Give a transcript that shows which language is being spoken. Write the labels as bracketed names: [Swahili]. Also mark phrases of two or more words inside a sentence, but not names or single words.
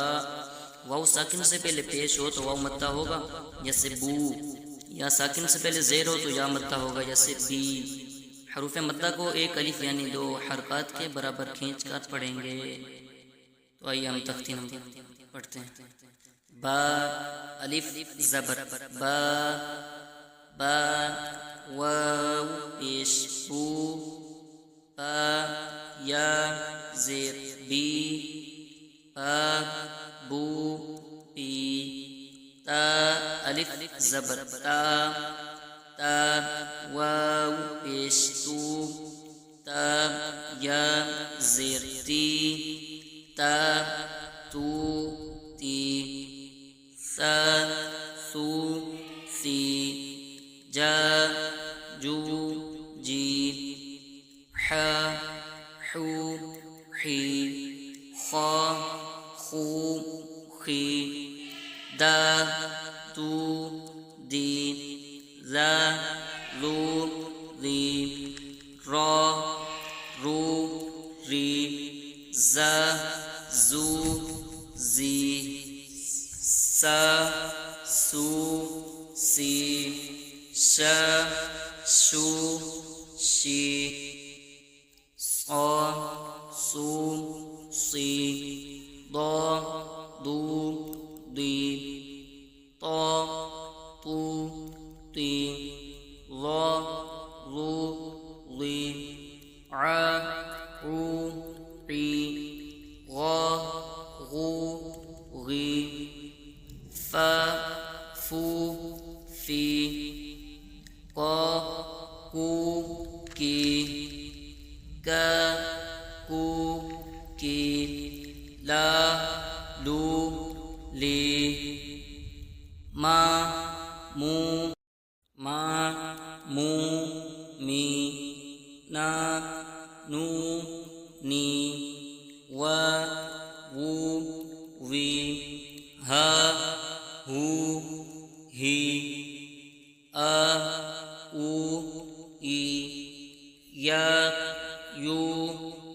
[Urdu] واو ساکن سے پہلے پیش ہو تو واو مدہ ہوگا، جیسے بو۔ یا ساکن سے پہلے زیر ہو تو یا مدہ ہوگا، جیسے بی۔ حروف مدہ کو ایک الف یعنی 2 حرکات کے برابر کھینچ کر پڑھیں گے۔ تو آئیے ہم تختی نمبر پڑھتے ہیں۔ با، الف زبر با، با، واو پیش بو، با، یا زیر بی، با، بو، پی، تا، الف زبر تا، تا، واو پیش تو، تا، یا زیر تی، تا، تو، تی، سا، سو، سی، جا، جو، جی، حا، حو، حی، خا، خو، خی، دا، دو، دی، ذا، ذو، ذی، را، رو، ری، زا، زو، زی، سا، سو، سی، شا، شو، شی، صا، صو، صی، ضا، ضو، ضی، طا، طو، طی، ظا، ظو، ظی، عا، عو، عی، غا، غو، غی، فا، فو، فی، قا، کو، کی، کا، کو، کی، لا، لو، لی، ما، مو، ما، مو، می، نا، نو، نی، وا، وو، وی، ہا، ہو، ہی، آ، او، ای، یا، یو،